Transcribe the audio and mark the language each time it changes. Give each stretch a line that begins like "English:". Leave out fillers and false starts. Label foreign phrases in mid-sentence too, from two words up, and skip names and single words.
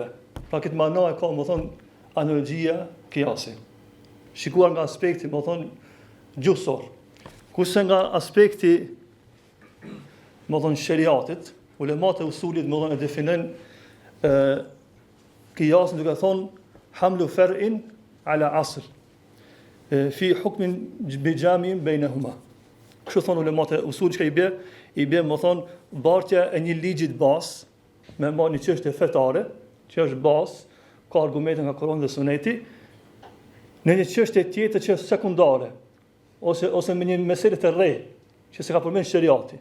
Albanian: Pra këtë mana e ka, më thonë, analogjia qiyasi. Shikuar nga aspekti, më thonë, gjuhësor. Kurse nga aspekti, më thonë, shariatit, ulemat e usulit, më thonë, e definojnë qiyasin duke thonë
Arabic: حمل فرع على أصل. في حكم بجامع بينهما.
Albanian: Kështu thonë ulemat e usulit që i bie, më thonë, bartja e një ligjit bazë, me marrë një çështje fetare, që është bazë, ka argumente nga Kurani dhe Suneti, në një çështje tjetër që është sekundare, ose me një meselë të re, që se ka përmend shariati.